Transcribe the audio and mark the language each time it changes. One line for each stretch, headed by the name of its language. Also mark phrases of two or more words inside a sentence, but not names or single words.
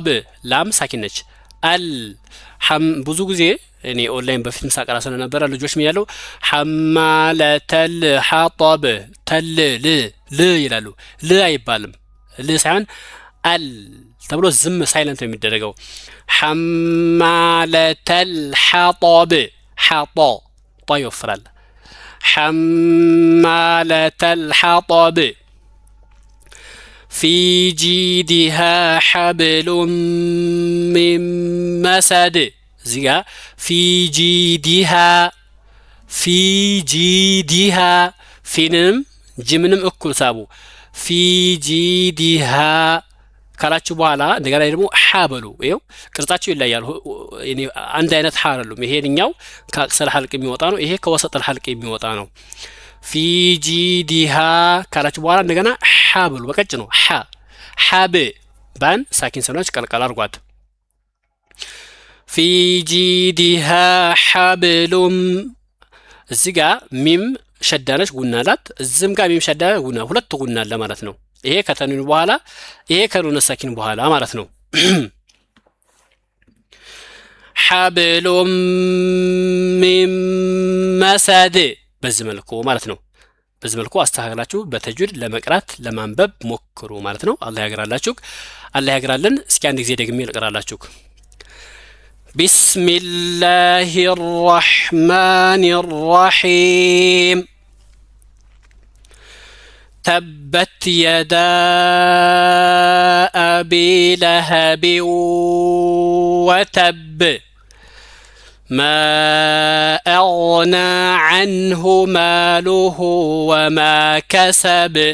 Amharic: ላም ሳኪን ነች አል ብዙ ጊዜ እኔ ኦንላይን በፊት ምሳቀራ ስለነበረ ልጆች ምን ያለው
Arabic: حمالة الحطب
Amharic: ተል ል ይላሉ ል አይባልም ል ሳይሆን አል ተብሎ ዝም ሳይለንት ነው የሚደረገው
Arabic: حمالة الحطب
Amharic: ሐጣ ጣ ይወፍራል
Arabic: حمالة الحطب في جيدها حبل من مسد زيغا في جيدها فينم جمنم
Amharic: እኩል ሳቡ
Arabic: في جيدها
Amharic: ካላችሁ በኋላ እንደገና ደግሞ ሐበሉ ይሄው ቅርጻቸው ይለያል እኔ አንድ አይነት ሐ አይደሉም ይሄኛው ከአቅሰል ሐልቅ የሚወጣ ነው ይሄ ከወሰጠል ሐልቅ የሚወጣ ነው
Arabic: في جيدها
Amharic: ካላችሁ በኋላ እንደገና ሐበሉ በቀጭ ነው ሐብ ባን ሳኪን ሰኖች ቀልቀል አርጓት
Arabic: في جيدها حبل
Amharic: እዚህ ጋር ሚም ሸዳነች ጉናላት እዚህም ጋር ሚም ሸዳ ጉና ሁለት ጉና አለ ማለት ነው ይሄ ከተኑን በኋላ ይሄ ከኑን ሳኪን በኋላ ማለት ነው
Arabic: حبل من مسد
Amharic: በዚህ መልኩ ማለት ነው በዚህ መልኩ አስተካክላችሁ በተጅዊድ ለመቅራት ለማንበብ ሞክሩ ማለት ነው አላህ ያግራላችሁ አላህ ያግራልን እስኪ አንድ ጊዜ ደግሜ ልቀራላችሁ
Arabic: بسم الله الرحمن الرحيم تبت يدا أبي لهب وتب ما أغنى عنه ماله وما كسب